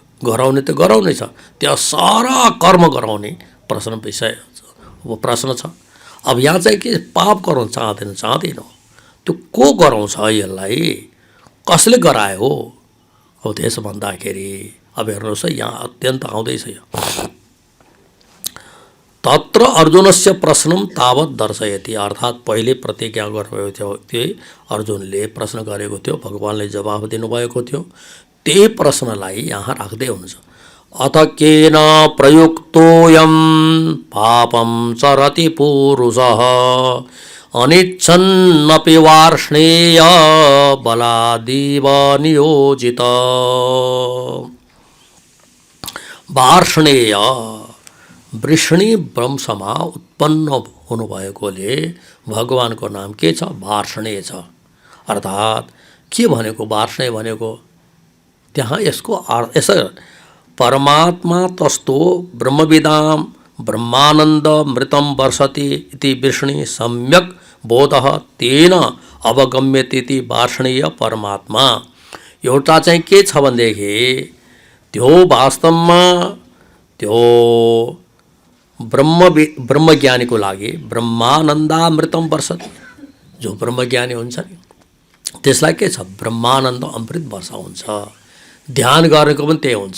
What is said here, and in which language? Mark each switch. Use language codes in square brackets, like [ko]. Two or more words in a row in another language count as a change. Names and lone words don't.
[ne] गराउने त गराउने छ, त्यहाँ सारा कर्म गराउने प्रश्न छ। अब यहाँ चाहिँ के पाप गराउन चाहँदैन, त्यो को गराउँछ यसलाई, कसले गरायो? अब त्यसो भन्दाखेरि अब हेर्नुहोस् है, यहाँ अत्यन्त आउँदैछ यो। [sa] तत्र अर्जुनस्य प्रश्नम तावत दर्शयति, [ne] अर्थात् पहिले प्रतिज्ञा गर्नुभएको थियो, त्यही अर्जुनले प्रश्न गरेको थियो, भगवानले जवाफ दिनुभएको थियो, त्यही प्रश्नलाई यहाँ राख्दै हुनुहुन्छ। [sa] अथ केन प्रयुक्तोऽयं पापं चरति पुरुषः अनिच्छन्नपि वार्ष्णेय बलादिव नियोजित। [ne] वार्ष्णेय वृष्णि वंशमा उत्पन्न हुनुभएकोले भगवानको नाम के छ? वार्ष्णेय छ। अर्थात् के भनेको वार्ष्णेय भनेको? त्यहाँ यसको यसो [sa] परमात्मा तस्तो ब्रह्मविदाम ब्रह्मानंद मृतम वर्षति इति वृष्णि सम्यक बोधः तेन अवगम्यते वार्ष्णेय परमात्मा। [ne] एउटा चाहिँ के छ भनेदेखि त्यो वास्तवमा त्यो ब्रह्मज्ञानीको लागि [sa] ब्रह्मानन्दामृतम वर्षति, [ne] जो ब्रह्मज्ञानी हुन्छ नि त्यसलाई के छ? ब्रह्मानन्द अमृत वर्षा हुन्छ। ध्यान गरेको पनि त्यही हुन्छ।